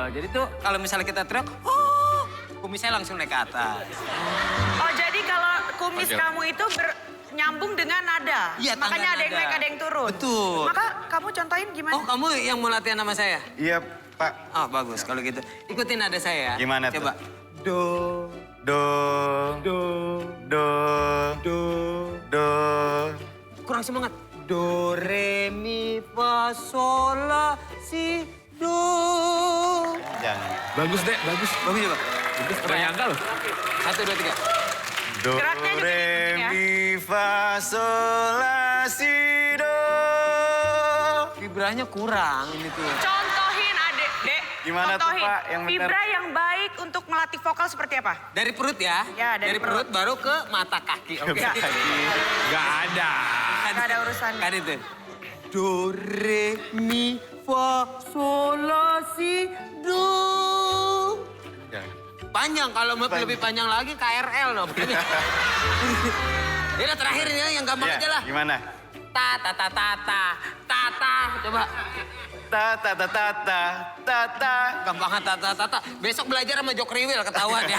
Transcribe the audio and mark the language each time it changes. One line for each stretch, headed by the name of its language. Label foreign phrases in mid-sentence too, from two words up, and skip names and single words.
Indonesian: Jadi tuh kalau misalnya kita teriak, oh, kumisnya langsung naik ke atas. Oh, jadi kalau kumis Oke. kamu itu nyambung dengan nada. Iya, tangga Makanya ada yang nada. naik, ada yang turun. Betul. Maka kamu contohin gimana? Oh, kamu yang mau latihan sama saya? Iya, Pak. Oh, bagus kalau gitu. Ikutin nada saya. Gimana tuh? Coba. Do, Do, do, do, do. do. Kurang semangat. Do, re, mi, fa, sol, la, si, do. Jangan. Bagus, Dek. Bagus. Bagus ya, Pak? Gak nyangka loh. 1, 2, 3. Do, Geraknya juga re, gitu ya. mi, fa, sol, la, si, do. Vibranya kurang ini tuh. Contohin adek, Dek. Gimana tuh, Contohin. Pak, yang benar? Vibra yang baik untuk melatih vokal seperti apa? Dari perut ya? Ya, dari perut. baru ke mata kaki. Oke. Enggak. Gak ada. Nggak ada urusannya. Kan itu. Do, re, mi, fa, sol, la, si, do. Jangan. panjang. Kalau mau lebih panjang lagi KRL dong. Ya udah terakhir ini yang gampang aja lah. Gimana? Tata. Coba. Tata. Gampang tata. Besok belajar sama Jok Riwil ketahuan ya.